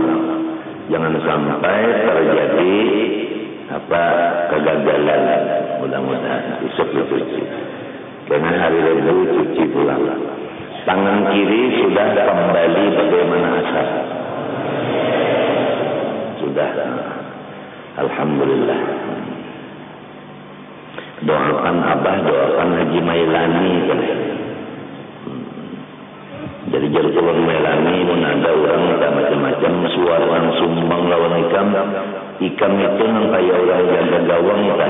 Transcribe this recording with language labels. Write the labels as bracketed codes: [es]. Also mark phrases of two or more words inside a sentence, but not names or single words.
[id] Jangan sampai terjadi kegagalan. Mudah-mudahan besok dicuci. Karena hari Rabu cuci pulang. Tangan kiri sudah kembali bagaimana asal. Sudah. Alhamdulillah. Doakan Abah, doakan Haji Mailani. Jadi jadi turun Mailani pun ada orang macam-macam suara sumbang [bjn] lawan ikam. Ikam itu nang kaya orang jaga gawang kan.